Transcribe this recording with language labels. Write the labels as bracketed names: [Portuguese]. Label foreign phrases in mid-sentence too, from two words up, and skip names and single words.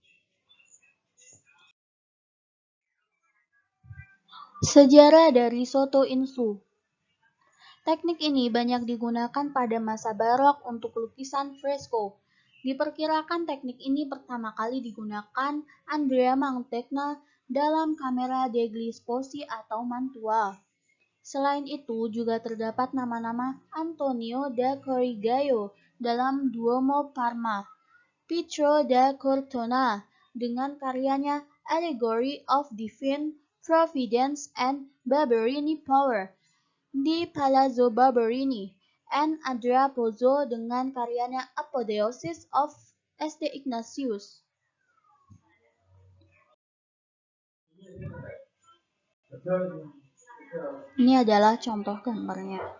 [Indonesian] Sejarah dari [Italian] soto insu. [Indonesian] Teknik ini banyak digunakan pada masa barok untuk lukisan fresko. Diperkirakan teknik ini pertama kali digunakan Andrea Mantegna dalam kamera degli sposi atau Mantua. Selain itu, juga terdapat nama-nama Antonio da Corrigaio dalam Duomo Parma, Pietro da Cortona dengan karyanya Allegory of Divine Providence and Barberini Power di Palazzo Barberini, and Andrea Pozzo dengan karyanya Apotheosis of St. Ignatius. Ini adalah contoh gambarnya.